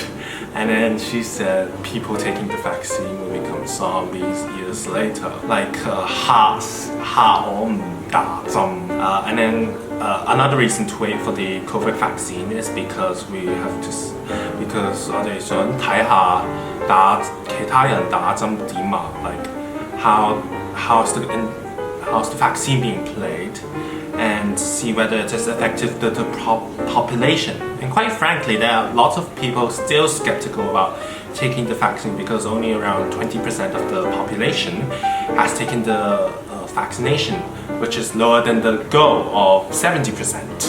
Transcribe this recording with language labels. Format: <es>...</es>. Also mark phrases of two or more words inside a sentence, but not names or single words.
<en>And then she said people taking the vaccine will become zombies years later, like and then another reason to wait for the COVID vaccine is because because</en> <yue>我哋想睇下其他人打針點啊,</yue> <en>like how's the vaccine being played, and see whether it is effective to the population. And quite frankly, there are lots of people still skeptical about taking the vaccine because only around 20% of the population has taken the vaccination, which is lower than the goal of 70%.</en>